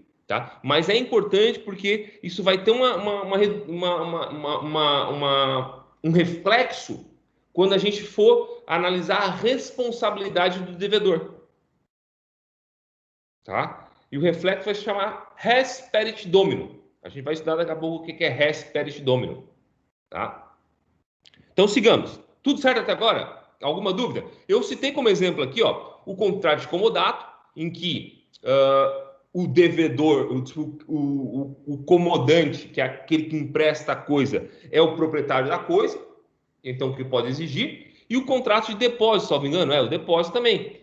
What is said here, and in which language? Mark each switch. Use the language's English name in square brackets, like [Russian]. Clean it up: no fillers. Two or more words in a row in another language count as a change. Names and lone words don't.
[Portuguese] Tá? Mas é importante porque isso vai ter um reflexo quando a gente for analisar a responsabilidade do devedor. Tá? E o reflexo vai se chamar [Latin] res perit domino. [Portuguese] A gente vai estudar daqui a pouco o que é [Latin] res perit domino. [Portuguese] Tá? Então, sigamos. Tudo certo até agora? Alguma dúvida? Eu citei como exemplo aqui, ó, o contrato de comodato, em que o devedor, o comodante, que é aquele que empresta a coisa, é o proprietário da coisa, então que pode exigir, e o contrato de depósito, se não me engano, o depósito também.